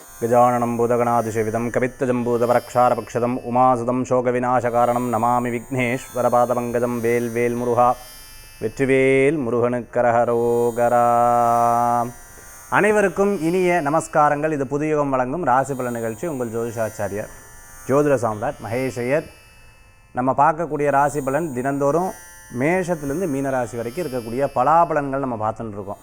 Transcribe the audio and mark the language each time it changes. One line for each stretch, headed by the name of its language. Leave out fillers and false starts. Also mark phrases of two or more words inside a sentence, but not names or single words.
Sanskrit: गजाननं भूतगणातिसेवितं कवित्तजम्बूतपरक्षारपक्षदम् उमासुतं शोकविनाशकारणं नमामि विघ्नेश्वरपादपङ्कजं
Tamil: வேல் முருகா வெற்றிவேல் முருகனுக்கரஹரோகரா. அனைவருக்கும் இனிய நமஸ்காரங்கள். இது புதுயுகம் வழங்கும் ராசி பலன் நிகழ்ச்சி. உங்கள் ஜோதிஷாச்சாரியர் ஜோதிட சாம்ராட் மகேஷ் ஐயர். நம்ம பார்க்கக்கூடிய ராசி பலன் தினந்தோறும் மேஷத்துலேருந்து மீனராசி வரைக்கும் இருக்கக்கூடிய பலாபலன்கள் நம்ம பார்த்துட்டு இருக்கோம்.